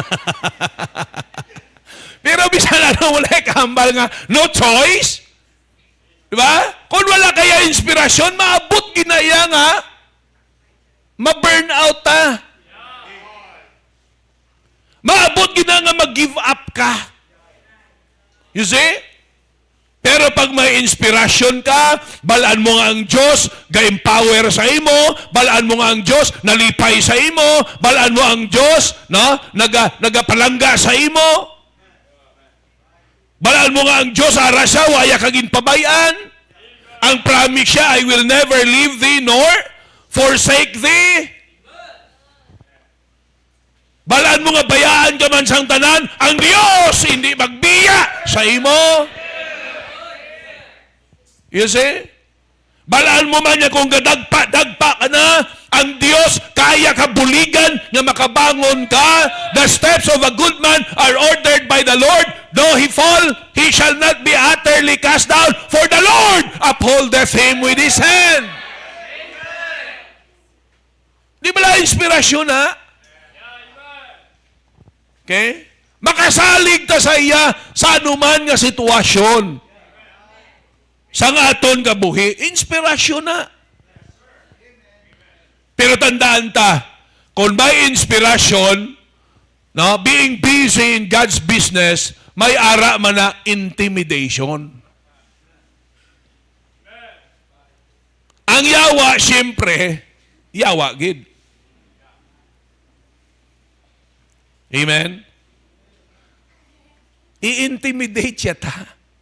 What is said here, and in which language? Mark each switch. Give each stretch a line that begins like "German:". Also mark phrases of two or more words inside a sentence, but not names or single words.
Hiligaynon: Pero bisan ano, wala kahambal nga,
English: no choice.
Hiligaynon: Diba? Kung wala kaya inspirasyon, maabot ginaya nga, ma-burn out ta. Maabot gina nga mag-
English: give up
Hiligaynon: ka.
English: You see?
Hiligaynon: Pero pag may inspirasyon ka, balaan mo nga ang Diyos, ga-empower sa imo, balaan mo nga ang Diyos, nalipay sa imo, balaan mo ang Diyos, no? Nagapalangga sa imo. Balaan mo nga ang Diyos, ara siya, waya kagin pabayan. Ang promise siya,
English: I will never leave thee nor forsake thee.
Hiligaynon: Balaan mo nga bayaan ka man sang tanan, ang Diyos hindi magbiya sa imo.
English: You see?
Hiligaynon: Balaan mo man niya kung gadagpa ka na, ang Diyos kaya ka buligan nga makabangon ka.
English: The steps of a good man are ordered by the Lord. Though he fall, he shall not be utterly cast down, for the Lord upholdeth him with his hand.
Hiligaynon: Di ba lang inspirasyon, ha? Okay? Makasalig ta sa iya sa anuman nga sitwasyon. Sa nga aton kabuhi, inspirasyon na. Pero tandaan ta, kung may inspirasyon, no,
English: being busy in God's business,
Hiligaynon: may ara man na intimidation. Ang yawa, siyempre, yawa gid. Amen? I-intimidate siya ta.